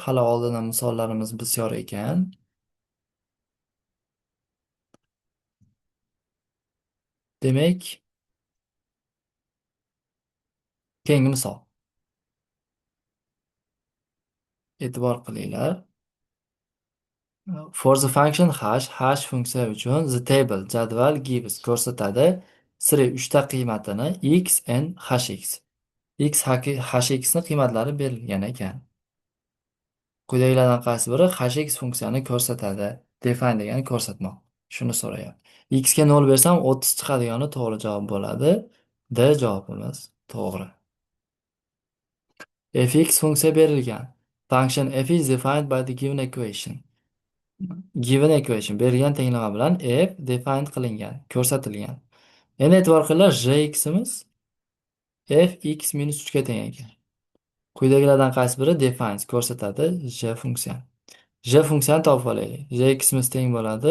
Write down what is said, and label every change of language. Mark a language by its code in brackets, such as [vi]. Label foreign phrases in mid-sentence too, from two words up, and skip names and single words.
[uz] Hali oldindan misollarimiz bisyor ekan. Demak, keyingi misol. E'tibor qilinglar. [en] For the function hash [uz] funksiya uchun [en] the table [uz] jadval gives ko'rsatadi siri 3 ta qiymatini [en] x and hx. [uz] Hx ni qiymatlari berilgan ekan. Quyidagilardan qaysi biri hx funksiyani ko'rsatadi? Define degani ko'rsatmoq. Shuni so'rayapti. X ga 0 bersam 30 chiqadigani to'g'ri javob bo'ladi. D javobimiz to'g'ri. Fx funksiya berilgan. [en] Function f is defined by the given equation. Given equation [uz] berilgan tenglama bilan f defined qilingan, ko'rsatilgan. Endi e'tibor qilinglar, jximiz fx minus 3 ga teng ekan. Quyidagilardan qaysi biri defines ko'rsatadi j funksiyani. J funksiyani topib olaylik. Jximiz teng bo'ladi.